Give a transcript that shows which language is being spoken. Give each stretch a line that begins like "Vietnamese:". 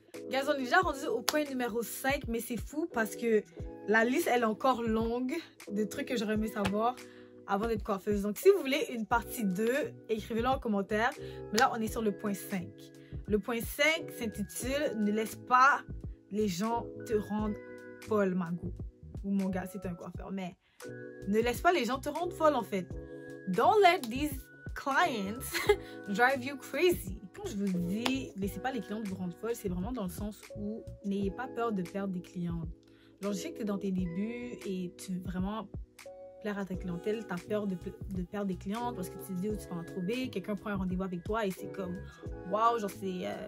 French: Guys, on est déjà rendu au point numéro 5, mais c'est fou parce que la liste, elle est encore longue de trucs que j'aurais aimé savoir avant d'être coiffeuse. Donc, si vous voulez une partie 2, écrivez-le en commentaire. Mais là, on est sur le point 5. Le point 5 s'intitule « Ne laisse pas les gens te rendre folle, Magou. » Ou mon gars, c'est un coiffeur. Mais ne laisse pas les gens te rendre folle, en fait.
English: Don't let these clients drive you crazy.
French: Quand je vous dis, laissez pas les clientes vous rendre folle, c'est vraiment dans le sens où n'ayez pas peur de perdre des clientes. Genre, je sais que tu es dans tes débuts et tu veux vraiment plaire à ta clientèle, tu as peur de perdre des clientes parce que tu te dis où tu vas en trouver, quelqu'un prend un rendez-vous avec toi et c'est comme, waouh, genre c'est...